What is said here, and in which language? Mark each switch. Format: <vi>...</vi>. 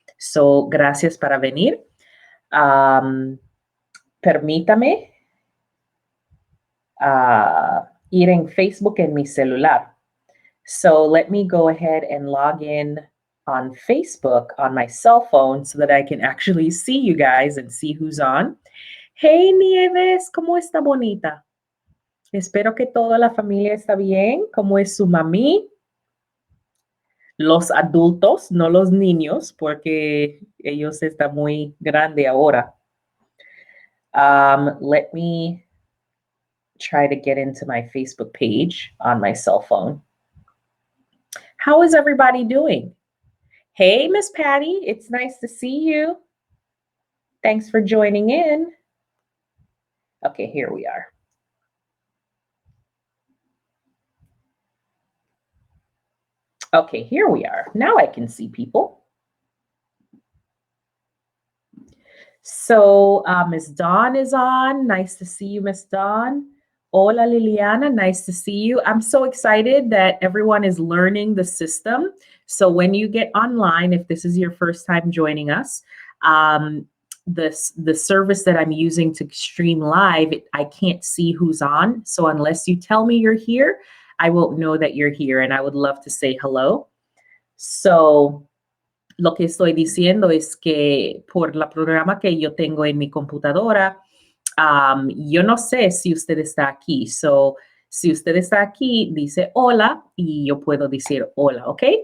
<es>So, gracias para venir. Permítame ir en Facebook en mi celular.</es> <en>So let me go ahead and log in on Facebook on my cell phone so that I can actually see you guys and see who's on.</en> <es>Hey Nieves, ¿cómo está bonita? Espero que toda la familia está bien. ¿Cómo es su mami? Los adultos, no los niños, porque ellos están muy grandes ahora.</es> <en>Let me try to get into my Facebook page on my cell phone. How is everybody doing? Hey, Miss Patty, it's nice to see you. Thanks for joining in. Okay, here we are. Okay, here we are. Now I can see people. So Miss Dawn is on. Nice to see you, Miss Dawn. Hola, Liliana. Nice to see you. I'm so excited that everyone is learning the system. So when you get online, if this is your first time joining us, the service that I'm using to stream live, I can't see who's on. So unless you tell me you're here, I won't know that you're here. And I would love to say hello.</en> <es>So lo que estoy diciendo es que por la programa que yo tengo en mi computadora, yo no sé si usted está aquí. So, si usted está aquí, dice hola y yo puedo decir hola, ¿ok?</es>